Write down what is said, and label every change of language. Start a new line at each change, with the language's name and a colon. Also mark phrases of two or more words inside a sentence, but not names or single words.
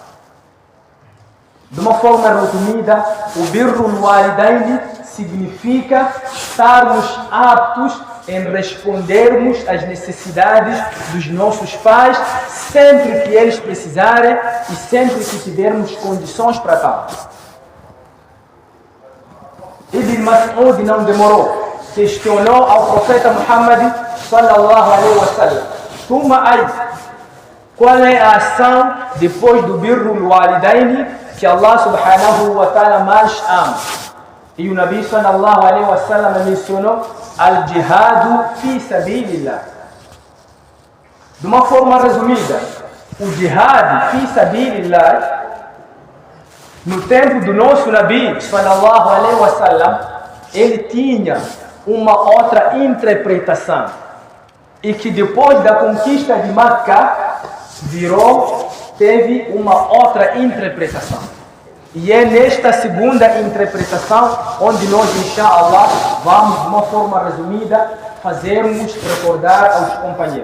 Portuguese: De uma forma resumida, o
Arabic: بر الوالدين
Portuguese: significa estarmos aptos em respondermos às necessidades dos nossos pais sempre que eles precisarem e sempre que tivermos condições para tal. Ibn Mas'ud não demorou, questionou ao profeta Muhammad
Arabic: صلى الله عليه وسلم: ثم أي,
Portuguese: qual é a ação depois do
Arabic: بر الوالدين
Portuguese: que Allah
Arabic: سبحانه وتعالى
Portuguese: mais ama? E o
Arabic: النبي صلى الله عليه وسلم
Portuguese: mencionou
Arabic: الجهاد في سبيل الله.
Portuguese: De uma forma resumida, o
Arabic: جهاد في سبيل الله,
Portuguese: no tempo do nosso
Arabic: النبي صلى الله عليه وسلم,
Portuguese: ele tinha uma outra interpretação. E que depois da conquista de Makkah, teve uma outra interpretação. E é nesta segunda interpretação onde nós, inshallah, vamos, de uma forma resumida, fazermos recordar aos companheiros.